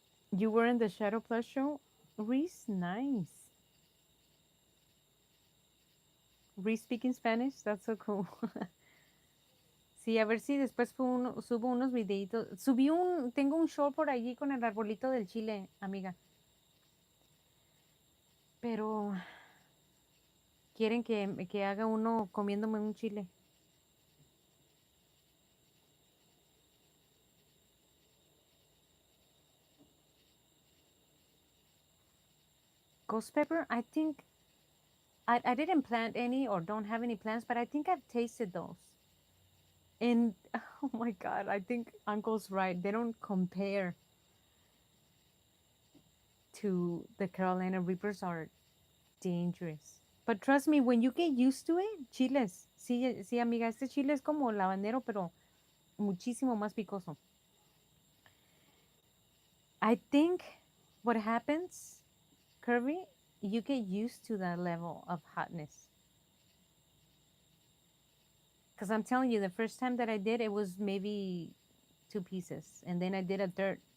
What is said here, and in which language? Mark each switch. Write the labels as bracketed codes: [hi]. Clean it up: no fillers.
[en] You were in the Shadow Plus show? Reese, nice. Reese speaking Spanish? That's so cool. [es] Sí, a ver si después subo unos videitos. Tengo un show por allí con el arbolito del chile, amiga. Pero quieren que haga uno comiéndome un chile. [en] Ghost pepper, I think I didn't plant any or don't have any plants, but I think I've tasted those. And oh my God, I think Uncle's right. They don't compare to the Carolina Reapers are dangerous. But trust me, when you get used to it, chiles. [es] Sí, sí, amiga, este chile es como habanero, pero muchísimo más picoso. [en] I think what happens, Kirby, you get used to that level of hotness. Because I'm telling you, the first time that I did, it was maybe 2 pieces. And then I did a third.